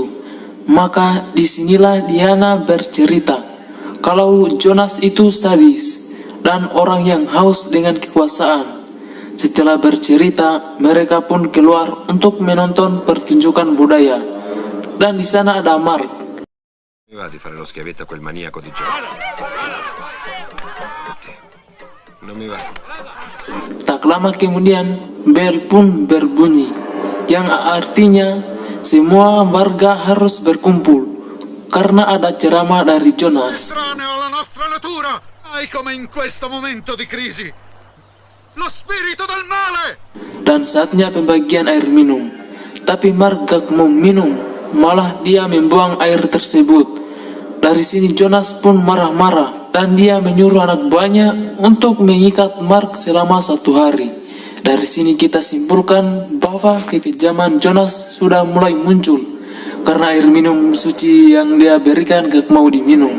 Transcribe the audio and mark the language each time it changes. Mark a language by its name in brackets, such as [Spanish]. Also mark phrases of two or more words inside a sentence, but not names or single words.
[Indonesian] Maka disinilah Diana bercerita kalau Jonas itu sadis dan orang yang haus dengan kekuasaan. Setelah bercerita, mereka pun keluar untuk menonton pertunjukan budaya. Dan di sana ada Mark. [Italian] Mi va di fare lo schiavetto a quel maniaco di Joe. Non mi va. [Indonesian] Tak lama kemudian, bel pun berbunyi, yang artinya semua warga harus berkumpul karena ada ceramah dari Jonas. [Italian] Estraneo alla nostra natura! Hai come in questo momento di crisi! Lo spirito del male! [Indonesian] Dan saatnya pembagian air minum. Tapi Mark gak mau minum, malah dia membuang air tersebut. Dari sini Jonas pun marah-marah dan dia menyuruh anak buahnya untuk mengikat Mark selama 1 hari. Dari sini kita simpulkan bahwa kekejaman Jonas sudah mulai muncul karena air minum suci yang dia berikan gak mau diminum.